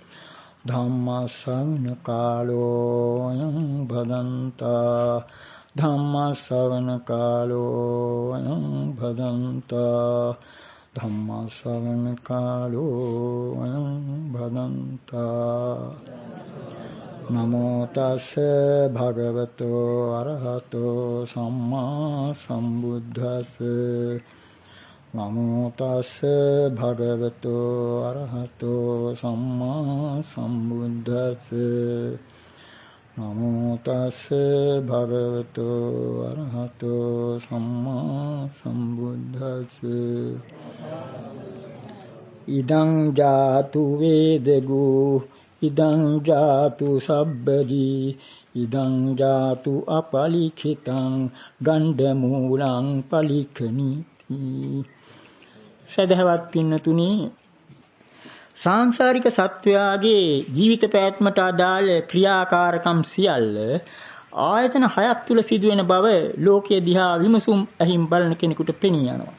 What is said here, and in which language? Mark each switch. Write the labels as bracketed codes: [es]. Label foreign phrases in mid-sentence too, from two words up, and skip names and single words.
[pi] धम्मश्रवणकालोऽयं भदन्ता धम्मश्रवणकालोऽयं भदन्ता धम्मश्रवणकालोऽयं भदन्ता नमो तस्से भगवतो अरहतो सम्मा सम्बुद्धस्से नमो तस्से भगवतो अरहतो सम्मा सम्बुद्धस्से नमो तस्से भगवतो अरहतो सम्मा सम्बुद्धस्से इदं जातु वेदगु इदं जातु सब्बरी इदं जातु अपलिखितं गंडमूलं पलिखनीति [si] සදහවත් පින්නතුනි සාංශාරික සත්වයාගේ ජීවිත පැවැත්මට අදාළ ක්‍රියාකාරකම් සියල්ල ආයතන 6ක් තුල සිදුවෙන බව ලෝකයේ දිහා විමසුම් ඇහිම් බලන කෙනෙකුට පෙනී යනවා.